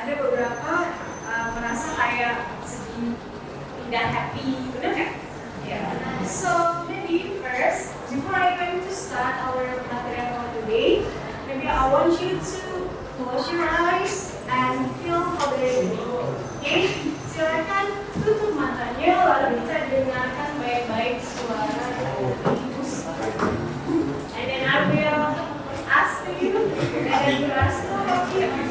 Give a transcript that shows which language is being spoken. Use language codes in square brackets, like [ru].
[id] Ada beberapa merasa kayak sedih, tidak happy, benar nggak? Yeah. [en] So maybe first, before I going to start our material for today, maybe I want you to close your eyes and feel for the okay? [id] Silakan tutup matanya lalu kita dengarkan baik-baik suara ibu. [en] And then I will ask you, and then you are still happy.